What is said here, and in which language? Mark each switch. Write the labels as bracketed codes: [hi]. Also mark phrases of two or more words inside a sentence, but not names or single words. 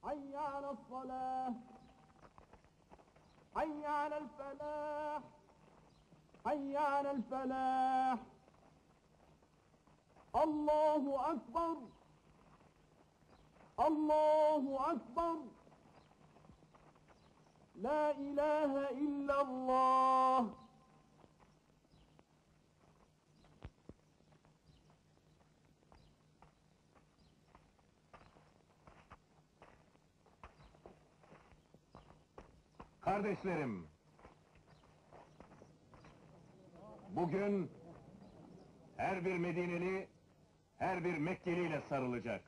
[ar] حي على الصلاة حي على الفلاح حي على الفلاح الله أكبر الله أكبر لا إله إلا الله. [tr] Kardeşlerim, bugün her bir Medineli, her bir Mekkeli ile sarılacak.